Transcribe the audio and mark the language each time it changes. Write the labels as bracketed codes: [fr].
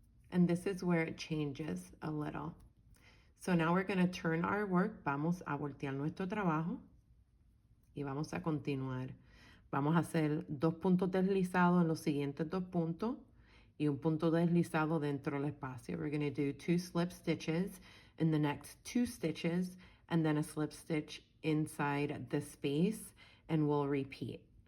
[en] And this is where it changes a little. So now we're going to turn our work. [es] Vamos a voltear nuestro trabajo. Y vamos a continuar. Vamos a hacer 2 puntos deslizados en los siguientes 2 puntos. Y un punto deslizado dentro del espacio. [en] We're going to do 2 slip stitches in the next 2 stitches. And then a slip stitch inside the space. And we'll repeat.